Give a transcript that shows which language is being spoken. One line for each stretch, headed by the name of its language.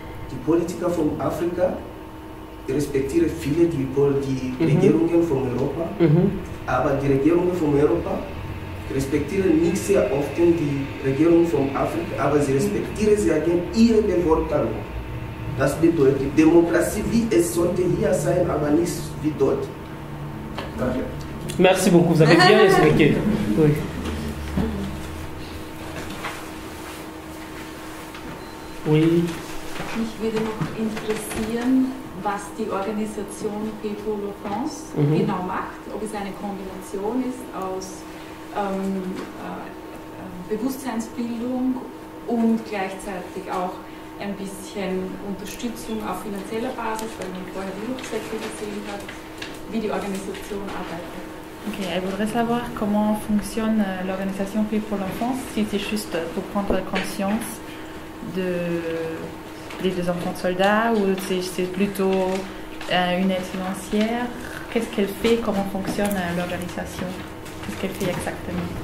German: Die Politiker von Afrika respektieren viele die Regierungen von Europa, aber die Regierungen von Europa respektieren nicht sehr oft die Regierung von Afrika, aber sie respektieren sehr gerne ihre Bevölkerung. Das bedeutet, Demokratie, wie es sollte hier sein, aber nicht wie dort. Danke.
French: Merci beaucoup, vous avez bien expliqué. Oui. Oui.
German: Mich würde noch interessieren, was die Organisation People de France genau macht, ob es eine Kombination ist aus Bewusstseinsbildung und gleichzeitig auch ein bisschen Unterstützung auf finanzieller Basis, weil man vorher die Rucksäcke gesehen hat, wie die Organisation arbeitet.
French: Ok, elle voudrait savoir comment fonctionne l'organisation Pays pour l'enfance, si c'est juste pour prendre conscience des enfants soldats ou c'est plutôt une aide financière. Qu'est-ce qu'elle fait, comment fonctionne l'organisation? Qu'est-ce qu'elle fait exactement?